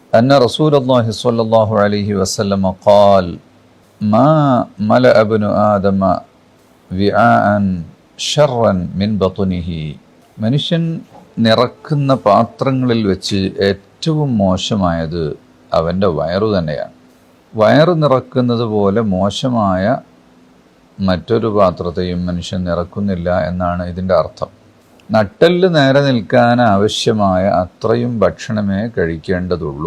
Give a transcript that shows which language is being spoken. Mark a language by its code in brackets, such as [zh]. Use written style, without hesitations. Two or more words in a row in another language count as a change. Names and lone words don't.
[ar] أن رسول الله صلى الله عليه وسلم قال ما ملأ ابن آدم وعاء شرا من بطنه. [ml] മനുഷ്യൻ നിറക്കുന്ന പാത്രങ്ങളിൽ വെച്ച് ഏറ്റവും മോശമായത് അവൻ്റെ വയറു തന്നെയാണ്. വയറ് നിറക്കുന്നത് പോലെ മോശമായ മറ്റൊരു പാത്രത്തെയും മനുഷ്യൻ നിറക്കുന്നില്ല എന്നാണ് ഇതിൻ്റെ അർത്ഥം. നട്ടെല്ല് നേരെ നിൽക്കാൻ ആവശ്യമായ അത്രയും ഭക്ഷണമേ കഴിക്കേണ്ടതുള്ളൂ.